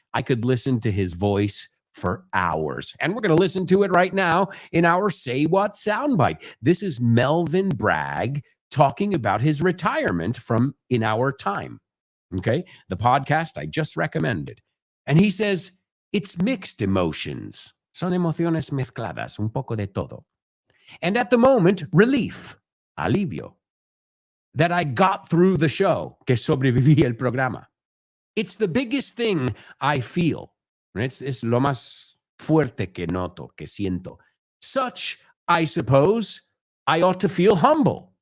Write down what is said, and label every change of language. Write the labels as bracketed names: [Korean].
[English] I could listen to his voice for hours. And we're going to listen to it right now in our Say What soundbite. This is Melvin Bragg talking about his retirement from In Our Time. Okay, the podcast I just recommended. And he says, it's mixed emotions. [Spanish] Son emociones mezcladas, un poco de todo. [English] And at the moment, relief, alivio, that I got through the show, [Spanish] que sobreviví el programa. [English] It's the biggest thing I feel. [Spanish] Es lo más fuerte que noto, que siento. [English] Such, I suppose, I ought to feel humble.